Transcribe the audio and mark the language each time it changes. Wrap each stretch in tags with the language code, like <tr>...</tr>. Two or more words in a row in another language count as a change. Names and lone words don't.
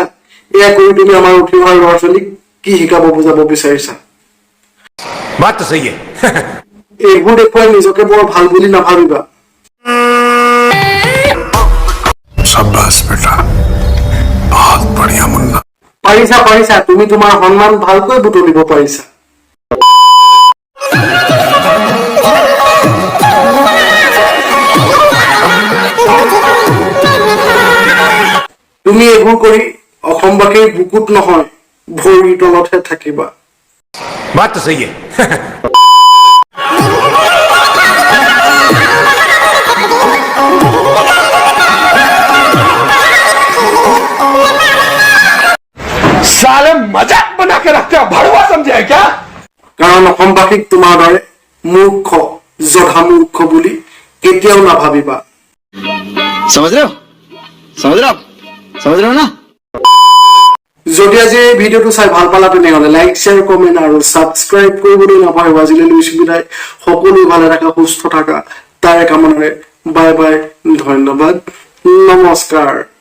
<as>এয়া কৰি তুমি আমাৰ উঠি অহা ল'ৰা ছোৱালীক কি শিকাব বুজাব বিচাৰিছা?</as> <hi>बात तो सही है।</hi> <as>এইবোৰ দেখুৱাই নিজকে বৰ ভাল বুলি নাভাবিবা।</as> <hi>शाबाश बेटा, बहुत बढ़िया मुन्ना।</hi> <as>পাৰিছা পাৰিছা, তুমি তোমাৰ সন্মান ভালকৈ বুটলিব পাৰিছা। তুমি এইবোৰ কৰি অসমবাসীৰ বুকুত নহয়, ভৰিৰ তলতহে থাকিবা।</as> <hi>बात तो सही है। साले मजाक बना के रखते हो, भड़वा समझे है क्या?</hi> <as>কাৰণ অসমবাসীক তোমাৰ দৰে মূৰ্খ জধা মূৰ্খ বুলি কেতিয়াও নাভাবিবা।</as> <hi>समझ रहे हो समझ रहे हो समझ रहे हो ना।</hi> <as>যদি আজি এই ভিডিঅ'টো চাই ভাল পালা তেনেহ'লে</as> <en>like share comment</en> <as>আৰু ছাবস্ক্ৰাইব কৰিবলৈ নাপাহৰিবা। আজিলৈ লৈছো বিদায়। সকলো ভালে থাকা, সুস্থ থাকা, তাৰে কামনাৰে</as> <en>bye bye,</en> <as>ধন্যবাদ, নমস্কাৰ।</as>